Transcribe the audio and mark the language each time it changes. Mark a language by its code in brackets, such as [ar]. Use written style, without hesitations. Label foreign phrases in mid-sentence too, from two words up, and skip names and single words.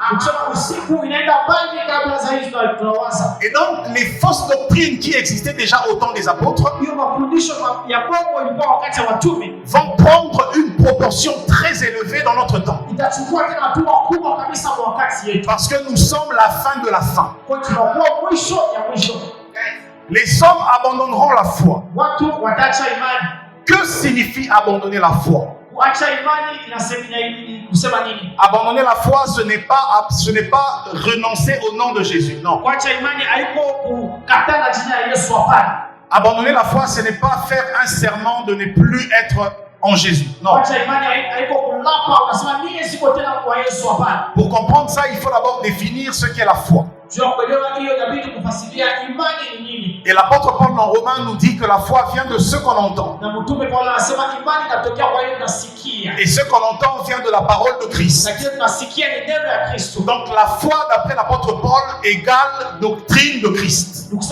[fr] Et donc les fausses doctrines qui existaient déjà au temps des apôtres vont prendre une proportion très élevée dans notre temps. Parce que nous sommes la fin de la fin. Les hommes abandonneront la foi. [sw] Watu wataacha imani. [fr] Que signifie abandonner la foi? [sw] Kuacha imani kusema nini? [fr] Abandonner la foi, ce n'est pas renoncer au nom de Jésus. Non. [sw] Kuacha imani haiko kukataa na jina la Yesu, hapana. [fr] Abandonner la foi, ce n'est pas faire un serment de ne plus être en Jésus. Non. [sw] Kuacha imani haiko kulapa unasema mimi siko tena kwa Yesu, hapana. [fr] Pour comprendre ça, il faut d'abord définir ce qu'est la foi. Et l'apôtre Paul dans Romains nous dit que la foi vient de ce qu'on entend. Et ce qu'on entend vient de la parole de Christ. Donc la foi d'après l'apôtre Paul égale doctrine de Christ.